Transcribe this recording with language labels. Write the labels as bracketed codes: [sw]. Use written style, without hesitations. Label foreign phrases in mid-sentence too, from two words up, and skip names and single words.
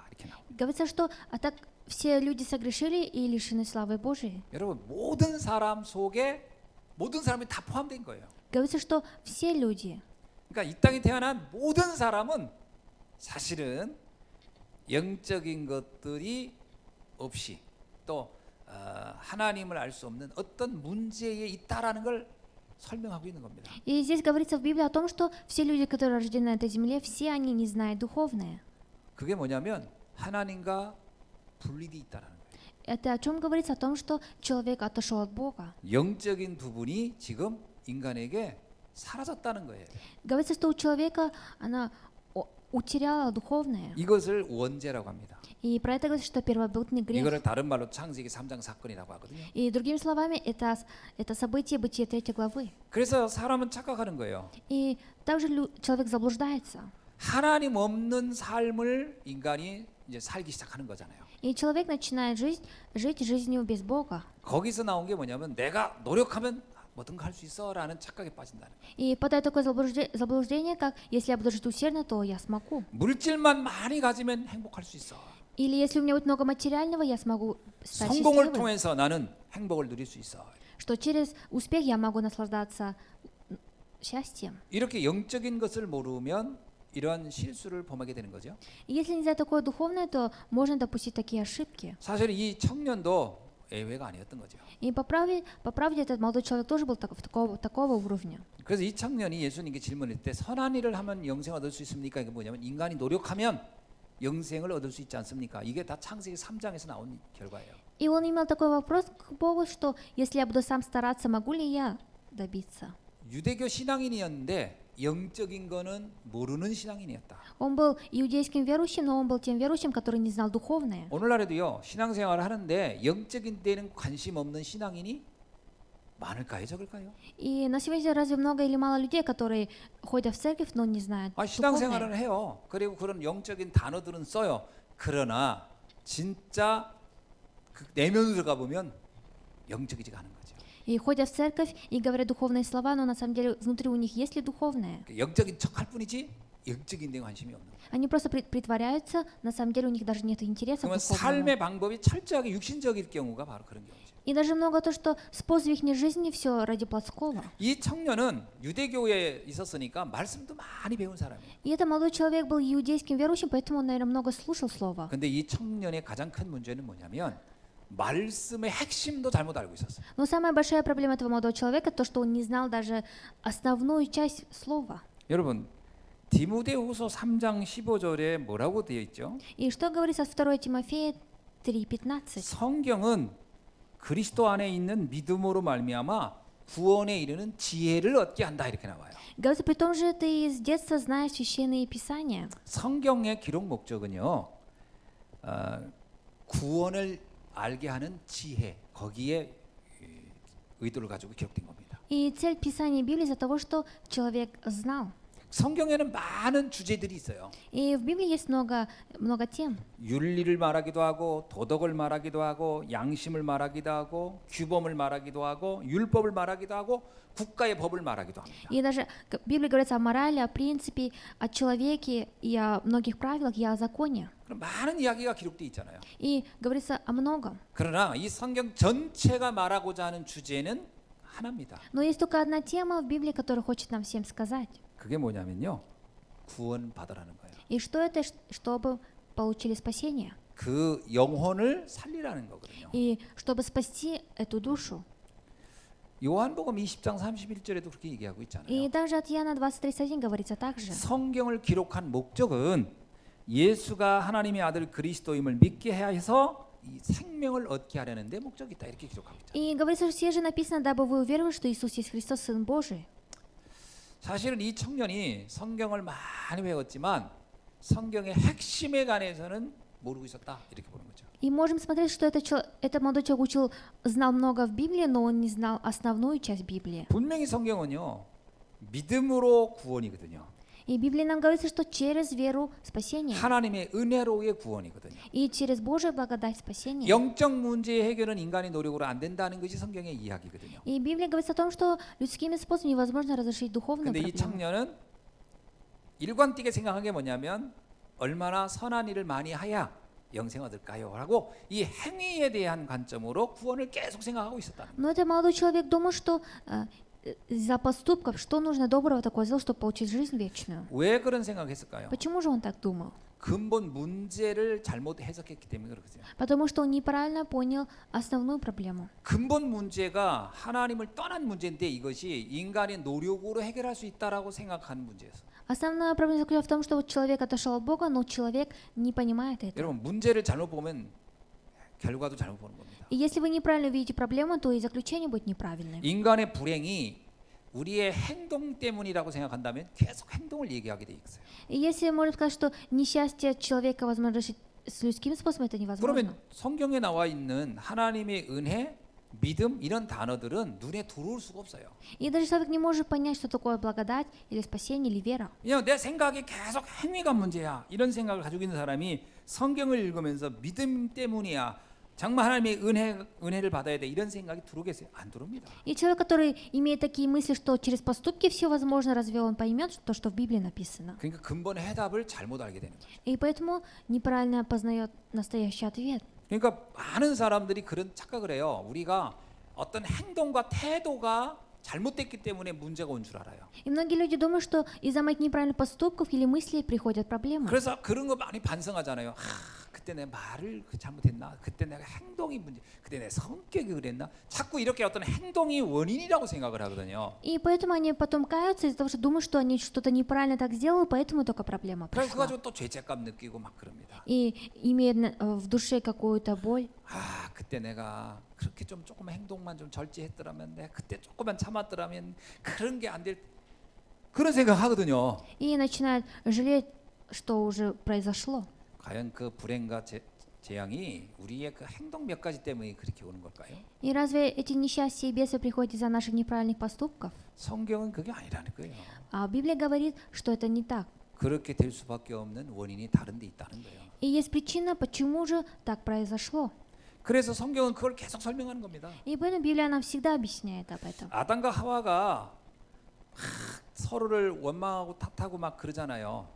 [ko] 이렇게 나옵니다. [ru] Говорится, что а так все люди согрешили и лишены славы Божией. [ko] 여러분 모든 사람 속에 모든 사람이 다 포함된 거예요. [ru] Говорится, что все люди, [ko] 그러니까 이 땅에 태어난 모든 사람은 사실은 영적인 것들이 없이 또 하나님을 알 수 없는 어떤 문제에 있다라는 걸 설명하고 있는 겁니다. [ru] и здесь говорится в Библии о том, что все люди, которые рождены на этой земле, все они не знают духовное. [ko] 그게 뭐냐면 하나님과 분리돼 있다라는 거예요. [ru] Это о чем говорится? О том, что человек отошел от Бога. [ko] 영적인 부분이 지금 인간에게 사라졌다는 거예요. [ru] Говорится, что у человека она утеряла духовное. [ko] 이것을 원죄라고 합니다. [ru] И про это говорится, что первобытный грех. [ko] 이거를 다른 말로 창세기 3장 사건이라고 하거든요. [ru] И другими словами, это событие Бытия 3 главы. [ko] 그래서 사람은 착각하는 거예요. [ru] И также человек заблуждается. [ko] 하나님 없는 삶을 인간이 이제 살기 시작하는 거잖아요. [ru] И человек начинает жить жизнью без Бога. [ko] 거기서 나온 게 뭐냐면 내가 노력하면 뭐든가 할 수 있어라는 착각에 빠진다는 거예요. [ru] И падает такое заблуждение, как если я буду жить усердно, то я смогу. [ko] 물질만 많이 가지면 행복할 수 있어. [ru] Или если у меня будет много материального, я смогу стать [ko] 성공을 [ru] счастливым. [ko] 통해서 나는 행복을 누릴 수 있어. [ru] Что через успех я могу наслаждаться счастьем. [ko] 이렇게 영적인 것을 모르면 이런 실수를 범하게 되는 거죠. [ru] И если нельзя такое духовное, то можно допустить такие ошибки. [ko] 사실 이 청년도 예외가 아니었던 거죠. [ru] И по правде этот молодой человек тоже был такого уровня. [ko] 그래서 이 청년이 예수님께 질문할 때 선한 일을 하면 영생을 얻을 수 있습니까? 이게 뭐냐면 인간이 노력하면 영생을 얻을 수 있지 않습니까? 이게 다 창세기 3장에서 나온 결과예요. [ru] И он имел такой вопрос к Богу, что если я буду сам стараться, могу ли я добиться? [ko] 유대교 신앙인이었는데 영적인 거는 모르는 신앙인이었다. [ru] Он был иудейским верующим, но он был тем верующим, который не знал духовное. [ko] 오늘날에도요 신앙생활을 하는데 영적인 데는 관심 없는 신앙인이 많을까요, 적을까요? [ru] И на сегодня разве много или мало людей, которые ходят в церковь, но не знают [ko] 아, 신앙생활을 [ru] духовное? [ko] 해요. 그리고 그런 영적인 단어들은 써요. 그러나 진짜 그 내면으로 가 보면 영적이지가 않은 거죠. [ru] И ходят в церковь и говорят духовные слова, но на самом деле внутри у них есть ли духовное? [ko] 영적인 척할 뿐이지 영적인 데 관심이 없는 거예요. [ru] Они просто притворяются, на самом деле у них даже нет интереса к [ko] 그러면 [ru] духовному. [ko] 삶의 방법이 철저하게 육신적일 경우가 바로 그런 경우죠. [ru] И даже много то, что способ их жизни все ради плотского. [ko] 이 청년은 유대교에 있었으니까 말씀도 많이 배운 사람이에요. [ru] И этот молодой человек был иудейским верующим, поэтому он, наверное, много слушал слова. [ko] 근데 이 청년의 가장 큰 문제는 뭐냐면 말씀의 핵심도 잘못 알고 있었어요. [ru] Но самая большая проблема этого молодого человека то, что он не знал даже основную часть слова. [ko] 여러분 디모데후서 3장 15절에 뭐라고 되어 있죠? [ru] И что говорится от 2 Тимофея 3:15? [ko] 성경은 그리스도 안에 있는 믿음으로 말미암아 구원에 이르는 지혜를 얻게 한다 이렇게 나와요. [ru] Говорится, при том же ты с детства знаешь священные писания. [ko] 성경의 기록 목적은요. 구원을 알게 하는 지혜 거기에 의도를 가지고 기록된 겁니다. [ru] И цель писания Библии из-за того, что человек знал. [ko] 성경에는 많은 주제들이 있어요. [ru] И в Библии есть много тем. [ko] 윤리를 말하기도 하고 도덕을 말하기도 하고 양심을 말하기도 하고 규범을 말하기도 하고 율법을 말하기도 하고 국가의 법을 말하기도 합니다. [ru] И даже в Библии говорится о морали, о принципе, о человеке и о многих правилах, и о законе. [ko] 그럼 많은 이야기가 기록되어 있잖아요. [ru] И говорится о многом. [ko] 그러나 이 성경 전체가 말하고자 하는 주제는 하나입니다. [ru] Но есть только одна тема в Библии, которую хочет нам всем сказать. [ko] 그게 뭐냐면요. 구원 받으라는 거예요. [ru] И что это, чтобы получили спасение. [ko] 그 영혼을 살리라는 거거든요. [ru] И чтобы спасти эту душу. [ko] 요한복음 20장 31절에도 그렇게 얘기하고 [ru] И [ko] 있잖아요. [ru] также от Иоанна 23:1 говорится также. [ko] 성경을 기록한 목적은 예수가 하나님의 아들 그리스도임을 믿게 해서 이 생명을 얻게 하려는 데 목적이 있다. 이렇게 기록하고 있잖아요. [ru] И говорится, что все же написано, дабы вы уверовали, что Иисус есть Христос, Сын Божий. [ko] 사실은 이 청년이 성경을 많이 배웠지만 성경의 핵심에 관해서는 모르고 있었다. 이렇게 보는 거죠. [ru] И можем смотреть, что этот молодой человек знал много в Библии, но он не знал основную часть Библии. [ko] 분명히 성경은요. 믿음으로 구원이거든요. [ru] И в Библии нам говорится, что через веру спасение. [ko] 하나님의 은혜로의 구원이거든요. [ru] И через Божию благодать спасение. [ko] 영적 문제의 해결은 인간의 노력으로 안 된다는 것이 성경의 이야기거든요. [ru] И Библия говорится о том, что людскими способами невозможно разрешить духовную [ko] 근데 이 [ru] проблему. [ko] 청년은 일관되게 생각한 게 뭐냐면 얼마나 선한 일을 많이 해야 영생 얻을까요? 라고 이 행위에 대한 관점으로 구원을 계속 생각하고 있었다는 거예요. [ru] Но этот молодой человек думал, что из-за поступков, что нужно доброго такое сделать, чтобы получить жизнь вечную. [ko] 왜 그런 생각했을까요? [ru] Почему же он так думал? [ko] 근본 문제를 잘못 해석했기 때문에 그렇거든요. [ru] Потому что он неправильно понял основную проблему. [ko] 근본 문제가 하나님을 떠난 문제인데 이것이 인간의 노력으로 해결할 수 있다라고 생각하는 문제였어요. [ru] Основная проблема заключается в том, что вот человек отошел от Бога, но человек не понимает это. [ko] 여러분 문제를 잘못 보면 결과도 잘못 보는 겁니다. [ru] И если вы неправильно видите проблему, то и заключение будет неправильным. [ko] 인간의 불행이 우리의 행동 때문이라고 생각한다면 계속 행동을 얘기하게 돼 있어요. [ru] И если можно сказать, что несчастье человека возможно решить с людским способом, это невозможно. [ko] 그러면 성경에 나와 있는 하나님의 은혜, 믿음 이런 단어들은 눈에 들어올 수가 없어요. [ru] И даже человек не может понять, что такое благодать или спасение или вера. [ko] 그냥 내 생각이 계속 행위가 문제야 이런 생각을 가지고 있는 사람이 성경을 읽으면서 믿음 때문이야 정말 하나님의 은혜를 받아야 돼 이런 생각이 들어오겠어요? 안 들어옵니다. [ru] И человек, который имеет такие мысли, что через поступки все возможно, разве он поймет то, что в Библии написано? [ko] 그러니까 근본의 해답을 잘못 알게 되는 거죠. [ru] И поэтому неправильно познает настоящий ответ. [ko] 그러니까 많은 사람들이 그런 착각을 해요. 우리가 어떤 행동과 태도가 잘못됐기 때문에 문제가 온 줄 알아요. [ru] И многие люди думают, что из-за моих неправильных поступков или мыслей приходят проблемы. [ko] 그래서 그런 거 많이 반성하잖아요. 그때 내 말을 잘못했나? 그때 내가 행동이 문제, 그때 내 성격이 그랬나? 자꾸 이렇게 어떤 행동이 원인이라고 생각을 하거든요. [ru] И поэтому они потом каются из-за того, что думают, что они что-то неправильно так сделали, поэтому только проблема [ko] 그래서 그거 [ru] пришла. [ko] 가지고 또 죄책감 느끼고 막 그럽니다. [ru] И имеет в душе какую-то боль. [ko] 그때 내가 그렇게 좀 조금 행동만 좀 절제했더라면, 내가 그때 조금만 참았더라면 그런 게 안 될 그런 생각하거든요. [ru] И начинают жалеть, что уже произошло. [ko] 과연 그 불행과 재앙이 우리의 그 행동 몇 가지 때문에 그렇게 오는 걸까요? [ru] И разве эти несчастья и бесы приходят из-за наших неправильных поступков? [ko] 성경은 그게 아니라는 거예요. [ru] А Библия говорит, что это не так. [ko] 그렇게 될 수밖에 없는 원인이 다른 데 있다는 거예요. [ru] И есть причина, почему же так произошло. [ko] 그래서 성경은 그걸 계속 설명하는 겁니다. [ru] И поэтому Библия нам всегда объясняет об этом. [ko] 아담과 하와가 서로를 원망하고 탓하고 막 그러잖아요.